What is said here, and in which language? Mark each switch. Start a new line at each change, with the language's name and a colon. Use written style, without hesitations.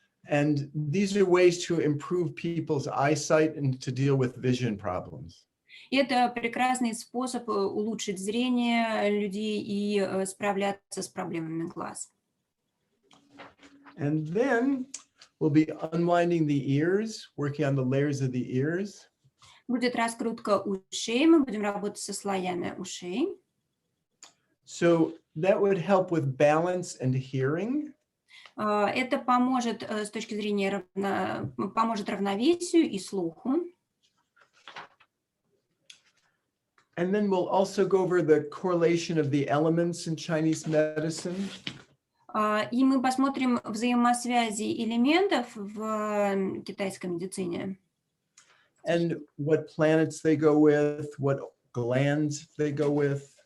English: And these are ways to improve people's eyesight and to deal with vision problems.
Russian: И это прекрасный способ улучшить зрение людей и справляться с проблемами глаз.
English: And then we'll be unwinding the ears, working on the layers of the ears.
Russian: Будет раскрутка ушей, мы будем работать со слоями ушей.
English: So that would help with balance and hearing.
Russian: Это поможет с точки зрения поможет равновесию и слуху.
English: And then we'll also go over the correlation of the elements in Chinese medicine.
Russian: И мы посмотрим взаимосвязи элементов в китайской медицине.
English: And what planets they go with, what glands they go with.